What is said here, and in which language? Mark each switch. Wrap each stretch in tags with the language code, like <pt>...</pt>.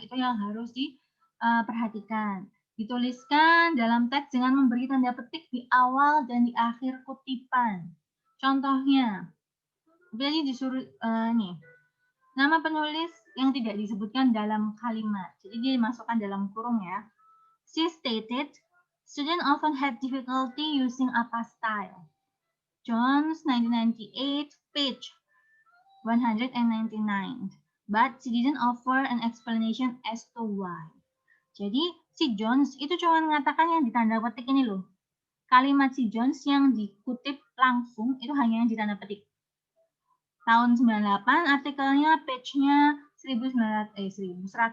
<id>Itu yang harus diperhatikan. Dituliskan dalam teks dengan memberi tanda petik di awal dan di akhir kutipan. Contohnya, jadi disuruh nih, nama penulis yang tidak disebutkan dalam kalimat. Jadi dia dimasukkan dalam kurung ya.</id> <en>She stated, students often had difficulty using apostyle. Jones 1998, page 199. But she didn't offer an explanation as to why.</en> <id>Jadi si Jones itu cuma mengatakan yang ditanda petik ini loh. Kalimat si Jones yang dikutip langsung itu hanya yang ditanda petik. Tahun 98 artikelnya page-nya 1199.</id>